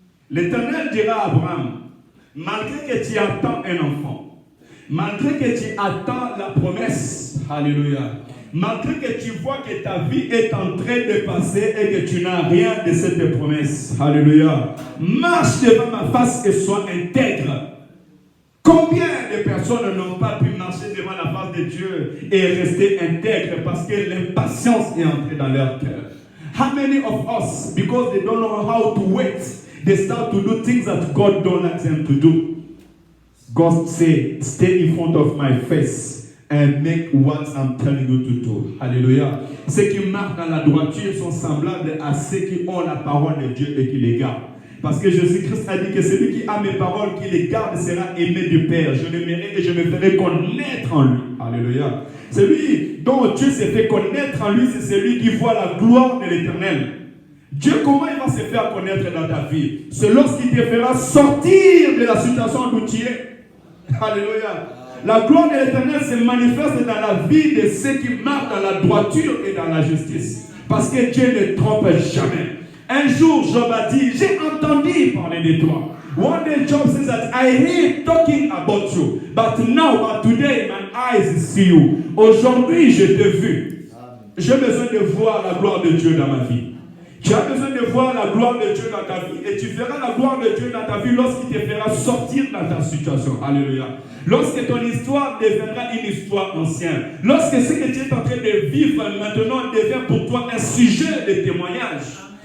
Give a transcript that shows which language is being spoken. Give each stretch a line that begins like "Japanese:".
French: L'Éternel dira à Abraham, malgré que tu attends un enfant, malgré que tu attends la promesse, alléluia, malgré que tu vois que ta vie est en train de passer et que tu n'as rien de cette promesse, alléluia, marche devant ma face et sois intègre. Combien de personnes n'ont pas pu marcher devant la face de Dieu et rester intègres parce que l'impatience est entrée dans leur cœur?
English: How many of us, because they don't know how to wait, they start to do things that God don't like them to do? God say, stay in front of my face and make what I'm telling you to do.
French: Alléluia. Ceux qui marchent dans la droiture sont semblables à ceux qui ont la parole de Dieu et qui les gardent. Parce que Jésus-Christ a dit que celui qui a mes paroles, qui les garde, sera aimé du Père. Je l'aimerai et je me ferai connaître en lui. Alléluia. Celui dont Dieu s'est fait connaître en lui, c'est celui qui voit la gloire de l'Éternel. Dieu, comment il va se faire connaître dans ta vie? C'est lorsqu'il te fera sortir de la situation où tu es. Alléluia. La gloire de l'Éternel se manifeste dans la vie de ceux qui marchent dans la droiture et dans la justice. Parce que Dieu ne trompe jamais. Un jour, Job a dit, j'ai entendu parler de toi.
English: One day, Job says that I hear talking about you. But today, my eyes see you.
French: Aujourd'hui, je t'ai vu. J'ai besoin de voir la gloire de Dieu dans ma vie. Tu as besoin de voir la gloire de Dieu dans ta vie. Et tu verras la gloire de Dieu dans ta vie lorsqu'il te fera sortir dans ta situation. Alléluia. Lorsque ton histoire deviendra une histoire ancienne. Lorsque ce que tu es en train de vivre maintenant devient pour toi un sujet de témoignage.